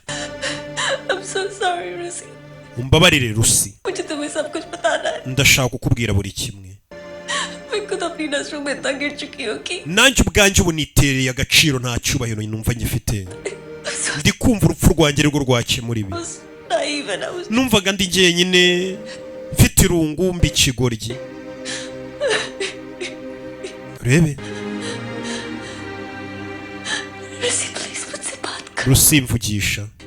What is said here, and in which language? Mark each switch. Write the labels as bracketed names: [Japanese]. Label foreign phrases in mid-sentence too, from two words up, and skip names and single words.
[English] I'm so sorry, Rusi. [Kinyarwanda] Umbabarire Rusi, [Hindi] मुझे तुम्हें सब कुछ बताना है. [Kinyarwanda] ndashaka kukubwira buri kimwe. [Hindi] मैं खुद अपनी नजरों में इतना गिर चुकी हूँ कि [Kinyarwanda] nanjye ubwanjye ubu nitereye agaciro nta cyubahiro numva ngifite. Ndi kumva urupfu rwanjye rwo rwakemura ibi. Numvaga ndi jyenyine mfite irungu mbi ikigoryi. Urebe Rusi, mvugisha.